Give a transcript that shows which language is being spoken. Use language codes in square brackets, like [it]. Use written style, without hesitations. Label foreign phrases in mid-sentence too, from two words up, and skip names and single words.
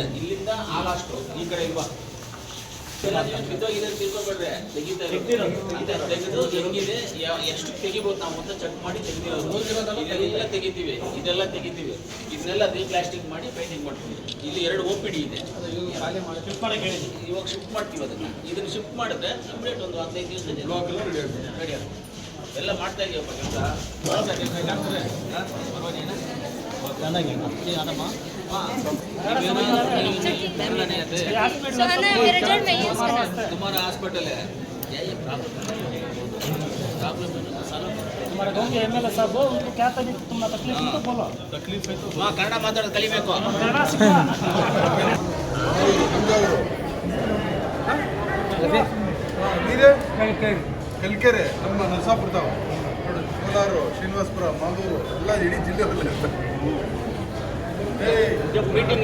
[kn] ಇಲ್ಲಿಂದ ಆ ಲಾಸ್ಟ್ ಈ ಕಡೆ ಇಲ್ವಾ ಬಿದ್ದೋಗಿದೆ ತಿಳ್ಕೊಬೇಡ್ರೆ ತೆಗಿತಾರೆ ತೆಗೆದು ಹೆಂಗಿದೆ ಎಷ್ಟು ತೆಗಿಬೋದು ನಾವು ಅಂತ ಚೆಕ್ ಮಾಡಿ ತೆಗೆದಿರೋದು ಇದೆಲ್ಲ ತೆಗಿತೀವಿ ಇದೆಲ್ಲ ತೆಗಿತೀವಿ ಇದನ್ನೆಲ್ಲ ಪ್ಲಾಸ್ಟಿಕ್ ಮಾಡಿ ಪೇಂಟಿಂಗ್ ಮಾಡ್ತೀವಿ ಇಲ್ಲಿ 2 OPD ಇದೆ ಶಿಫ್ಟ್ ಮಾಡಕ್ಕೆ ಹೇಳಿದ್ವಿ ಇವಾಗ ಶಿಫ್ಟ್ ಮಾಡ್ತೀವಿ ಇದನ್ನು ಶಿಫ್ಟ್ ಮಾಡಿದ್ರೆ ಕಂಪ್ಲೀಟ್ ಒಂದು 15 ದಿವಸ ರೆಡಿ ಆಗುತ್ತೆ ಎಲ್ಲ ಮಾಡ್ತಾ ಇದೀವಪ್ಪ ಕೆಲಸ ಡಾಕ್ಟ್ರೆ ಪರವಾಗಿನ ಚೆನ್ನಾಗಿ ಅದಮ್ಮ [hi] तुम्हारा हॉस्पिटल है यही प्रॉब्लम हमारे गाँव के एमएलए साहब हो, उनको क्या तुम्हें तकलीफ है तो बोलो। तकलीफ है तो [kn] कन्नಡ ಮಾತಾಡೋದು ಕಲಿಬೇಕು [hi] कन्नಡ सीखना। [kn] ಕಲ್ಕೆರೆ ನಮ್ಮ ನರಸಾಪುರ ನೋಡಿ ಕೋಲಾರ ಶ್ರೀನಿವಾಸಪುರ ಮಾಲೂರು ಎಲ್ಲ ಇಡೀ ಜಿಲ್ಲೆಯಲ್ಲಿ ಮೀಟಿಂಗ್